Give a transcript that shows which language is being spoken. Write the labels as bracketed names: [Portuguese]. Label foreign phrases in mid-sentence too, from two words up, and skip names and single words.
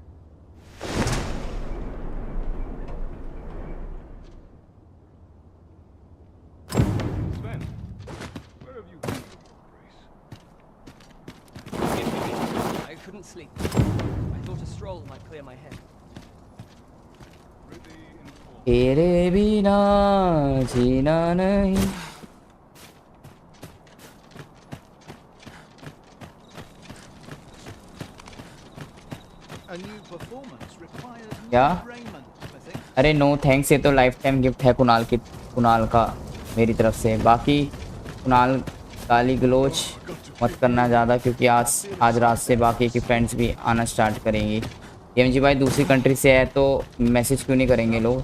[English] Sven, where have you been all your grace? I couldn't sleep. I thought a stroll might clear my head. [Hindi] तेरे बिना जीना नहीं. [English] A new performance requires [Hindi] क्या? [English] new raiment, I think. [Hindi] अरे [English] no thanks, [Hindi] ये तो [English] lifetime gift [Hindi] है कुणाल का मेरी तरफ से. बाकी कुणाल गाली गलोच मत करना ज़्यादा, क्योंकि आज रात से बाकी की फ्रेंड्स भी आना स्टार्ट करेंगी. एमजी भाई दूसरी कंट्री से है तो मैसेज क्यों नहीं करेंगे लोग?